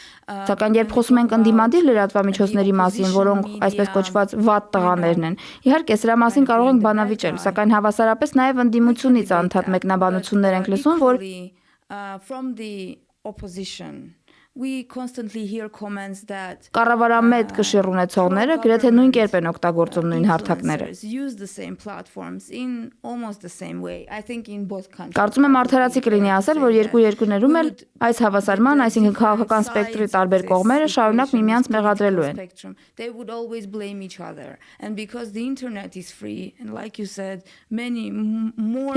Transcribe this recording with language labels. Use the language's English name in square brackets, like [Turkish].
[Armenian] Սակայն երբ խոսում ենք ընդդիմադիր լրատվամիջոցների մասին, որոնք այսպես կոչված վատ տղաներն են, իհարկե սրա մասին կարող ենք բանավիճել, սակայն հավասարապես նաև ընդդիմությունից անդադ մեկնաբանություններ ենք լսում, որ [English] From the opposition we constantly hear comments that [Armenian] կառավարամետ կշիռ ունեցողները գրեթե նույն կերպ են օգտագործում նույն հարթակները։ [English] use the same platforms in almost the same way. I think in both countries. [Armenian] Կարծում եմ արդարացի կլինի ասել, որ երկու երկրներում էլ այս հավասարման, այսինքն քաղաքական սպեկտրի տարբեր կողմերը շարունակ միմյանց մեղադրելու են։ [English] They would always blame each other. And because the internet is free and like you said, many more